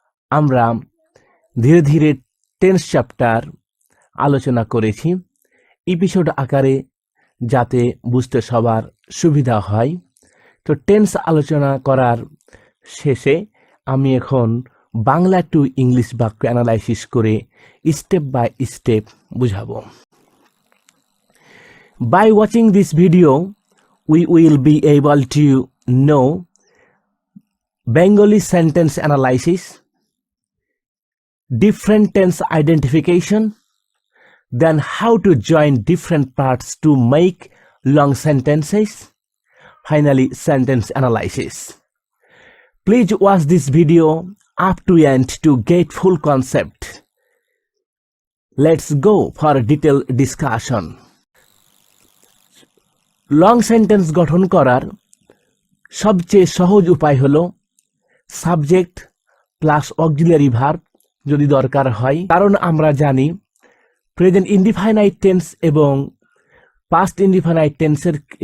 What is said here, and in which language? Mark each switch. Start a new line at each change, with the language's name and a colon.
Bangla: আমরা ধীরে ধীরে টেন্স চ্যাপ্টার আলোচনা করেছি এপিসোড আকারে, যাতে বুঝতে সবার সুবিধা হয়। তো টেন্স আলোচনা করার শেষে আমি এখন বাংলা টু ইংলিশ বাক্য অ্যানালাইসিস করে
English: step by step
Bangla: বুঝাবো।
English: By watching this video, we will be able to know Bengali sentence analysis, different tense identification, then how to join different parts to make long sentences, finally sentence analysis. Please watch this video up to end to get full concept. Let's go for a detailed discussion.
Bangla: Long sentence গঠন করার সবচেয়ে সহজ উপায় হলো subject plus auxiliary verb যদি দরকার হয়, কারণ আমরা জানি প্রেজেন্ট ইনডিফাইনাইট টেন্স এবং পাস্ট ইনডিফাইনাইট টেন্সের